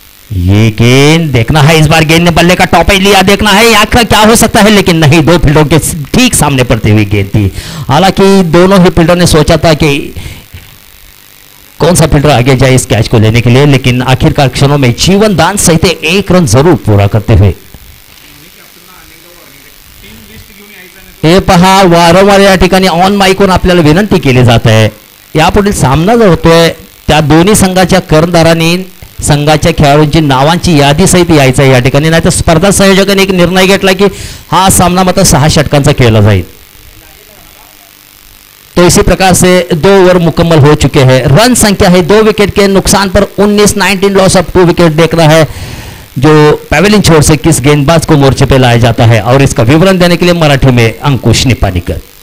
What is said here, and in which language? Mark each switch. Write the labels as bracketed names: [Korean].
[Hindi] ये गेंद देखना है, इस बार गेंद ने बल्ले का टॉप एज लिया, देखना है आखिर क्या हो सकता है, लेकिन नहीं, 2 फील्डरों के ठीक सामने पड़ती हुई गेंद थी। हालांकि दोनों ही फील्डर ने सोचा था कि कौन सा फील्डर आगे जाए इस कैच को लेने के लिए, लेकिन आखिरकार क्षणों में जीवन दान सहित 1 रन जरूर पूरा करते हुए। [Marathi] हे पहा, वारंवार या ठिकाणी ऑन माईकवरून आपल्याला विनंती केली जात आहे, यापुढील सामना जो होतोय त्या दोन्ही संघाच्या कर्णधारांनी संघाच्या खेळाडूंची नावांची यादी सहित यायचं आहे या ठिकाणी, नाही तर स्पर्धा संयोजकांनी एक निर्णय घेतला की हा सामना मात्र 6 षटकांचा खेळला जाईल। [Hindi] तो इसी प्रकार से 2 ओवर मुकम्मल हो चुके हैं। रन संख्या है 2 विकेट के नुकसान पर 19 [English] loss of [Hindi] 2 विकेट। देखना है जो पैवेलियन छोर से किस गेंदबाज को मोर्चे पे लाया जाता है, और इसका विवरण देने के लिए मराठी में अंकुश निपानीकर।